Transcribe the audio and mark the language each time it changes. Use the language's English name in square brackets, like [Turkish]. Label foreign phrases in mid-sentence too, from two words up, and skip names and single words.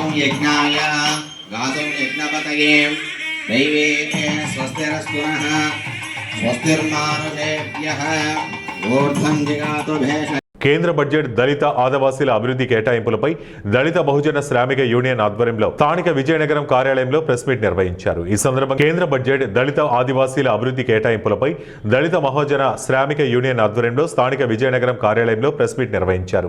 [Sanskrit] यज्ञाय गातुं यज्ञपतये दैवे स्वस्तिरस्तु नः स्वस्तिर्मानुषेभ्यः ऊर्ध्वं जिगातु भेष. [Telugu] కేంద్ర బడ్జెట్ దళిత ఆదివాసీల అభివృద్ధి కేటాయింపులపై దళిత బహుజన శ్రామిక యూనియన్ ఆధ్వర్యంలో స్థానిక విజయనగరం కార్యాలయంలో [English] press meet [Telugu] నిర్వహించారు. ఈ సందర్భంగా కేంద్ర బడ్జెట్ దళిత ఆదివాసీల అభివృద్ధి కేటాయింపులపై దళిత బహుజన శ్రామిక యూనియన్ ఆధ్వర్యంలో స్థానిక విజయనగరం కార్యాలయంలో [English] press meet [Telugu] నిర్వహించారు.